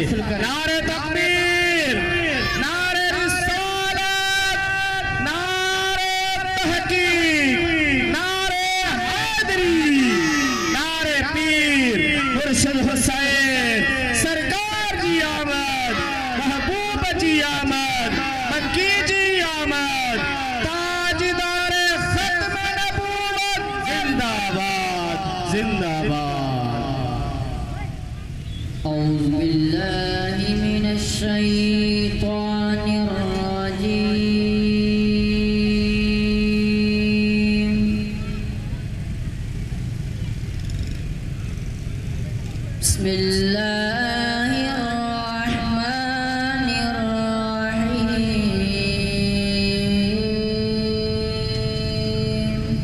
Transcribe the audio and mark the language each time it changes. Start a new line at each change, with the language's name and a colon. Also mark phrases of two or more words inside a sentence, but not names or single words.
Sindhi: नारे तकबीर, नारे रिसालत, नारे तहकीक, नारे हैदरी, नारे पीर मुर्शिद हुसैन सरकार जी आमद, महबूब जी आमद, मक्की जी आमद, ताजदार खत्म नबूवत जिंदाबाद जिंदाबाद।
Arabic: أعوذ بالله من الشيطان الرجيم. بسم الله الرحمن الرحيم.